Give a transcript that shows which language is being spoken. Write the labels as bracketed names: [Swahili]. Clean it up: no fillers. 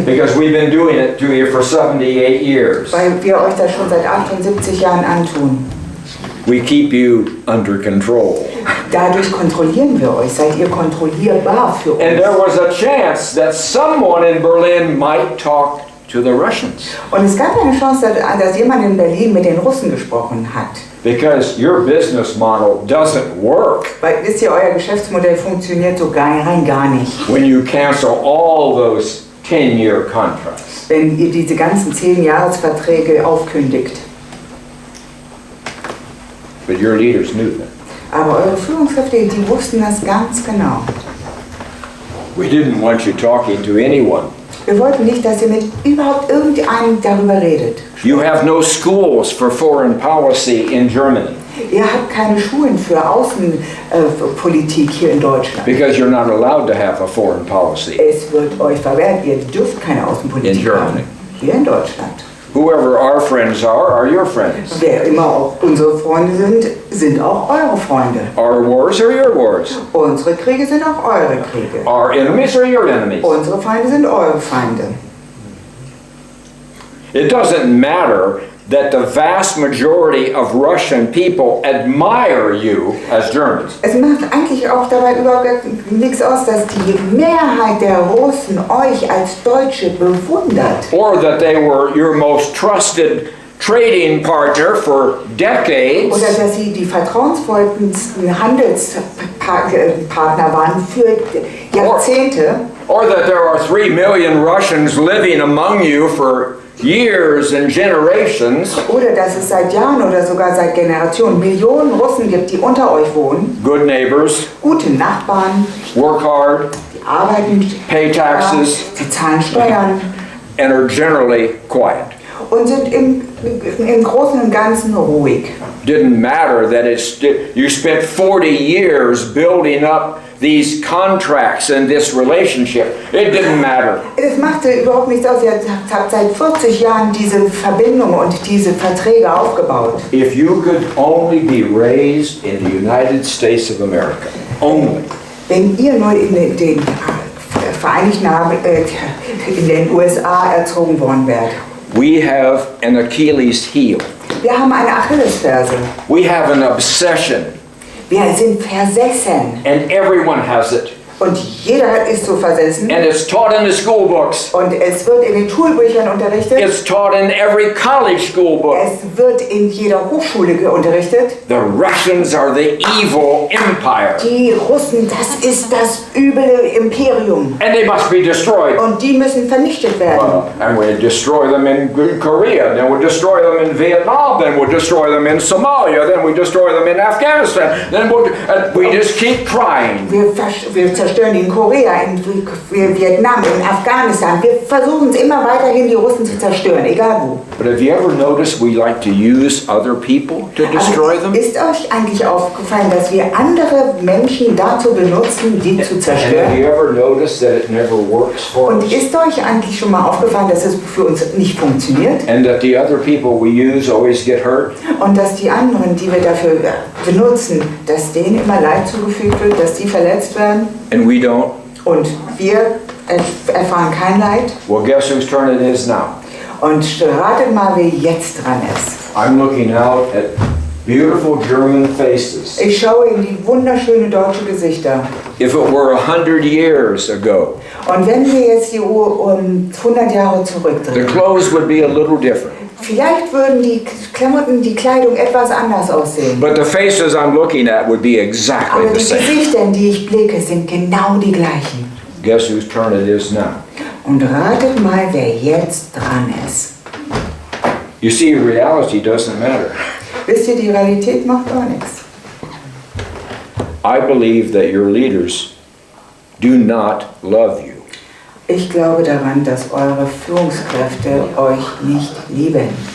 [English] Because we've been doing it to you for 78 years. [German] Weil wir euch das schon seit 78 Jahren antun. [English] We keep you under control. [German] Dadurch kontrollieren wir euch. Seid ihr kontrollierbar für uns. [English] And there was a chance that someone in Berlin might talk to the Russians. [German] Und es gab eine Chance, dass jemand in Berlin mit den Russen gesprochen hat. [English] Because your business model doesn't work [German] Weil, wisst ihr, euer Geschäftsmodell funktioniert so rein gar nicht. [English] when you cancel all those 10-year contracts. [German] Wenn ihr diese ganzen 10-Jahres-Verträge aufkündigt. [English] But your leaders knew that. [German] Aber eure Führungskräfte, die wussten das ganz genau. [English] We didn't want you talking to anyone. [German] Wir wollten nicht, dass ihr mit überhaupt irgendeinem darüber redet. [English] You have no schools for foreign policy in Germany [German] Ihr habt keine Schulen für Außenpolitik hier in Deutschland. [English] because you're not allowed to have a foreign policy. [German] Es wird euch verwehrt, ihr dürft keine Außenpolitik [English] In Germany. [German] haben. Hier in Deutschland. [English] Whoever our friends are your friends. [German] Wer immer auch unsere Freunde sind, sind auch eure Freunde. [English] Our wars are your wars. [German] Unsere Kriege sind auch eure Kriege. [English] Our enemies are your enemies. [German] Unsere Feinde sind eure Feinde. [English] It doesn't matter that the vast majority of Russian people admire you as Germans. [German] Es macht eigentlich auch dabei überhaupt nichts aus, dass die Mehrheit der Russen euch als Deutsche bewundert. [English] Or that they were your most trusted trading partner for decades. [German] Oder dass sie die vertrauensvollsten Handelspartner waren für Jahrzehnte. [English] Or that there are 3 million Russians living among you for years and generations. [German] Oder dass es seit Jahren oder sogar seit Generationen Millionen Russen gibt, die unter euch wohnen. [English] Good neighbors, [German] Gute Nachbarn, [English] work hard, [German] die arbeiten, [English] pay taxes, [German] sie zahlen Steuern [English] and are generally quiet. [German] und sind im Großen und Ganzen ruhig. [English] Didn't matter that you spent 40 years building up these contracts and this relationship. It didn't matter. [German] Es machte überhaupt nichts aus. Ihr habt seit 40 Jahren diese Verbindung und diese Verträge aufgebaut. [English] If you could only be raised in the United States of America, only. [German] Wenn ihr nur in den Vereinigten in den USA erzogen worden wärt. [English] We have an Achilles heel. [German] Wir haben eine Achillesferse. [English] We have an obsession, [German] Wir sind versessen. [English] and everyone has it. [German] Und jeder ist so versessen. [English] And it's taught in the school books. [German] Und es wird in den Schulbüchern unterrichtet. [English] It's taught in every college school book. [German] Es wird in jeder Hochschule unterrichtet. [English] The Russians are the evil empire. [German] Die Russen, das ist das üble Imperium. [English] And they must be destroyed. [German] Und die müssen vernichtet werden. [English] And we destroy them in Korea, then we destroy them in Vietnam, then we destroy them in Somalia, then we destroy them in Afghanistan, then we just keep trying. [German] Wir zerstören in Korea, in Vietnam, in Afghanistan. Wir versuchen es immer weiterhin, die Russen zu zerstören, egal wo. [English] But have you ever noticed we like to use other people to destroy them? [German] Ist euch eigentlich aufgefallen, dass wir andere Menschen dazu benutzen, die zu [English] And have [German] zerstören? [English] you ever noticed that it never works for [German] Und [English] us? [German] ist euch eigentlich schon mal aufgefallen, dass es für uns nicht funktioniert? [English] And that the other people we use always get hurt? [German] Und dass die anderen, die wir dafür benutzen, dass denen immer Leid zugefügt wird, dass die verletzt werden? [English] And we don't? [German] Und wir erfahren kein Leid. [English] Well, guess whose turn it is now? [German] Und ratet mal, wer jetzt dran ist. [English] I'm looking out at beautiful German faces. [German] Ich schaue in die wunderschönen deutschen Gesichter. [English] If it were 100 years ago, [German] Und wenn wir jetzt die Uhr um 100 Jahre [English] the [German] zurückdrehen, [English] clothes would be a little different. [German] vielleicht würden die Klamotten, die Kleidung etwas anders aussehen. [English] But the faces I'm looking at would be exactly [German] Aber [English] the [German] die [English] same. [German] Gesichter, in die ich blicke, sind genau die gleichen. [English] Guess whose turn it is now? [German] Und ratet mal, wer jetzt dran ist. [English] You see, reality doesn't matter. [German] Wisst ihr, die Realität macht gar nichts. [English] I believe that your leaders do not love you. [German] Ich glaube daran, dass eure Führungskräfte euch nicht lieben.